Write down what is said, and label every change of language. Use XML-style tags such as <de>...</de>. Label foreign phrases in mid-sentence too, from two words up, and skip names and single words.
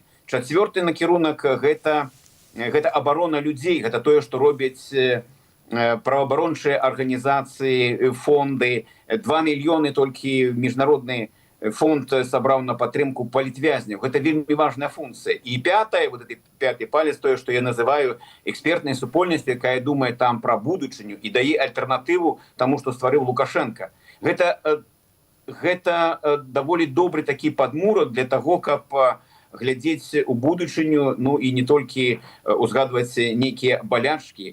<be>Чацвёрты накірунак – гэта абарона людзей, гэта тое, што робяць праваабарончыя арганізацыі, фонды. 2 мільёны толькі міжнародны фонд сабраў на падтрымку палітвязняў. Гэта вельмі важная функцыя. І пятая,</be> <ru>вот этот</ru> <be>5-й палец, тое, што я называю экспертнай супольнасцю, якая думае там пра будучыню і дае альтэрнатыву таму, што стварыў Лукашенко. Гэта даволі добры такі падмурак для таго, каб глядзець у будучыню, ну і не толькі узгадваць нейкія балячкі.</be>